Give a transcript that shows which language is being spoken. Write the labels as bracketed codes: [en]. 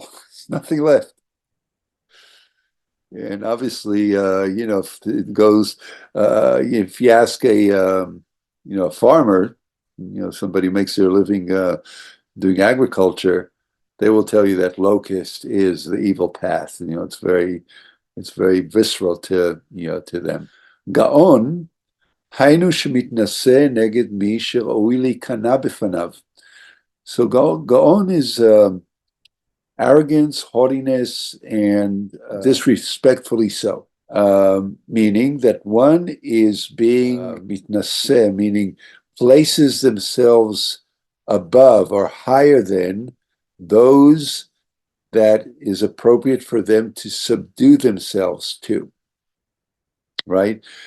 [en] There's nothing left. And obviously, if it goes, if you ask a farmer, somebody who makes their living doing agriculture, they will tell you that locust is the evil path. It's very visceral to them. [he] Gaon, היינו שמתנשא נגד מי שראוי להיכנע בפניו. [en] So Gaon is arrogance, haughtiness, and disrespectfully so. Meaning that one is being mitnaseh, meaning places themselves above or higher than those that is appropriate for them to subdue themselves to. Right?